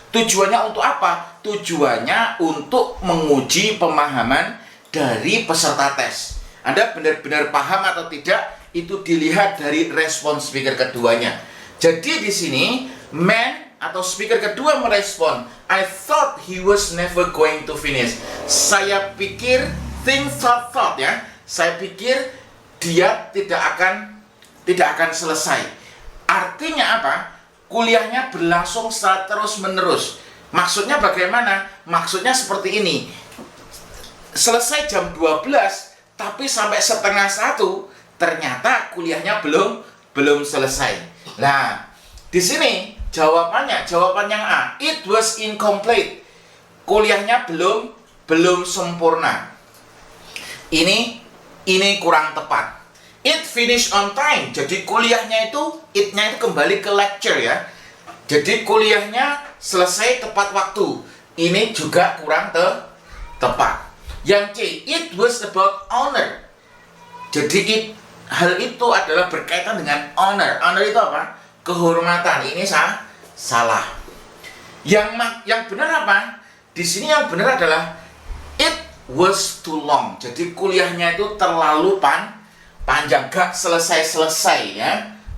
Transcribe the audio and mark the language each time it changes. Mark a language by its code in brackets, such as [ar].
[id] Tujuannya untuk apa? Tujuannya untuk menguji pemahaman dari peserta tes. Anda benar-benar paham atau tidak, itu dilihat dari respon speaker keduanya. Jadi di sini man atau speaker kedua merespon, [en] I thought he was never going to finish. [id] Saya pikir, thought ya. Saya pikir dia tidak akan selesai. Artinya apa? Kuliahnya berlangsung secara terus-menerus. Maksudnya bagaimana? Maksudnya seperti ini. Selesai jam 12, tapi sampai setengah 1 ternyata kuliahnya belum selesai. Nah, di sini jawaban yang A, [en] it was incomplete. [id] Kuliahnya belum sempurna. Ini kurang tepat. [en] It finished on time. [id] Jadi kuliahnya itu, it-nya itu kembali ke lecture ya. Jadi kuliahnya selesai tepat waktu. Ini juga kurang tepat. Yang C, [en] it was about honor. [id] Jadi hal itu adalah berkaitan dengan honor. Honor itu apa? Kehormatan. Ini salah. Yang benar apa? Di sini yang benar adalah [en] it was too long. [id] Jadi kuliahnya itu terlalu panjang, gak selesai ya.